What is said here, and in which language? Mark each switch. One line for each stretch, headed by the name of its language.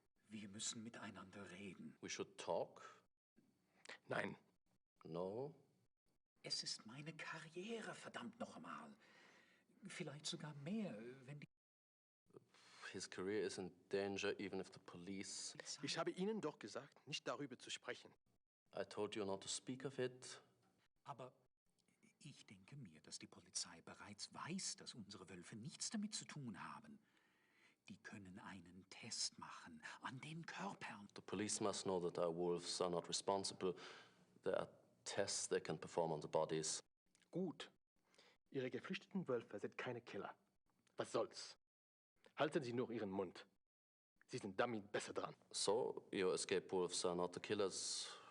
German: Wir müssen miteinander reden.
English: We should talk?
German: Nein.
English: No?
German: Es ist meine Karriere, verdammt noch einmal. Vielleicht sogar mehr, wenn die...
English: His career is in danger even if the police...
German: Ich habe Ihnen doch gesagt, nicht darüber zu sprechen.
English: I told you not to speak of it.
German: Aber ich denke mir, dass die Polizei bereits weiß, dass unsere Wölfe nichts damit zu tun haben. Die können einen Test machen an den Körpern.
English: The police must know that our wolves are not responsible. There are tests they can perform on the bodies.
German: Gut. Ihre geflüchteten Wölfe sind keine Killer. Was soll's? Halten Sie nur Ihren Mund. Sie sind damit besser dran.
English: So, your escape wolves are not the killers.